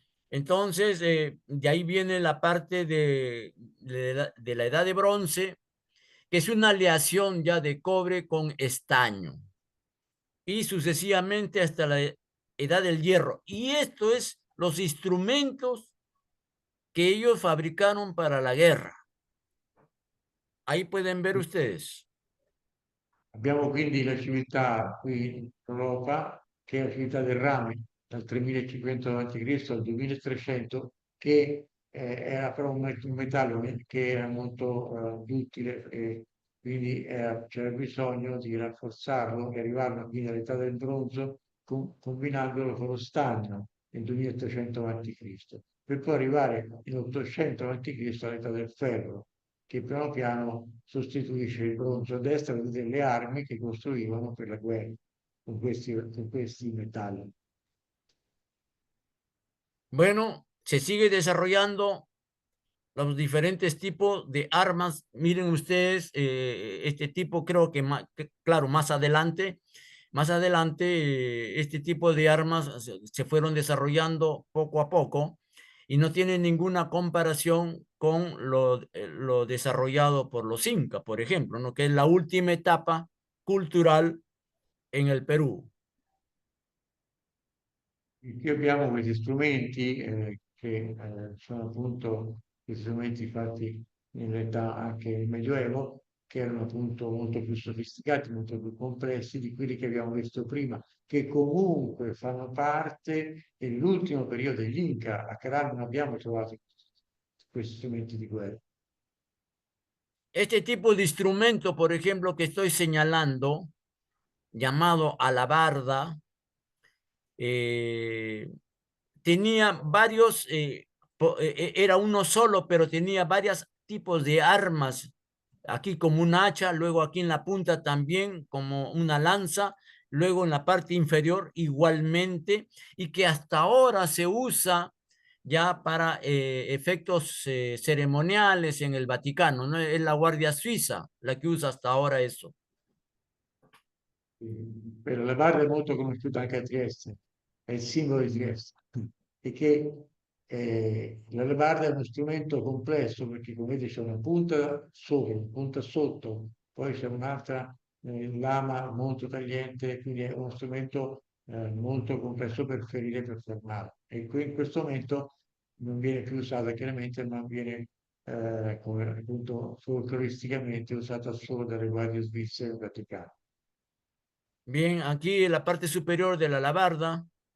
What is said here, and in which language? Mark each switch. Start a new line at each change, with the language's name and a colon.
Spanish: Entonces, de ahí viene la parte de la edad de bronce, que es una aleación ya de cobre con estaño, y sucesivamente hasta la edad del hierro. Y esto es los instrumentos que ellos fabricaron para la guerra. Ahí pueden ver ustedes.
Italian: Abbiamo quindi la civiltà qui in Europa, che è la civiltà del rame, dal 3500 a.C. al 2300, che era però un metallo che era molto duttile e quindi c'era bisogno di rafforzarlo e arrivarlo quindi all'età del bronzo combinandolo con lo stagno. nel 2800 a.C., per poi arrivare in 800 a.C. all'età del ferro, che piano piano sostituisce il bronzo. A destra vedete le armi che costruivano per la guerra con questi metalli.
Spanish: Bueno, se sigue desarrollando los diferentes tipos de armas. Miren ustedes, este tipo creo que, claro, más adelante este tipo de armas se fueron desarrollando poco a poco y no tienen ninguna comparación con lo desarrollado por los incas, por ejemplo, ¿no? Que es la última etapa cultural en el Perú.
Italian: Qui abbiamo questi strumenti che sono appunto gli strumenti fatti in realtà anche nel Medioevo, che erano appunto molto più sofisticati, molto più complessi di quelli che abbiamo visto prima, che comunque fanno parte dell'ultimo periodo degli Inca. A Caral non abbiamo trovato questi strumenti di guerra.
Spanish: Este tipo de instrumento, por ejemplo, que estoy señalando, llamado alabarda, eh, tenía varios, era uno solo, pero tenía varios tipos de armas. Aquí como un hacha, luego aquí en la punta también como una lanza, luego en la parte inferior igualmente, y que hasta ahora se usa ya para efectos ceremoniales en el Vaticano, ¿no? Es la Guardia Suiza la que usa hasta ahora eso.
Italian: Per la barra è molto conosciuta anche a Trieste, è il simbolo di Trieste, e che la lebarda è uno strumento complesso perché come vedete c'è una punta sopra, una punta sotto, poi c'è un'altra lama molto tagliente, quindi è uno strumento molto complesso per ferire, per fermare. E in questo momento non viene più usata chiaramente, ma viene come appunto folcloristicamente usata solo dalle guardie svizzere e vaticane.
Spanish: Bien, aquí en la parte superior de la alabarda.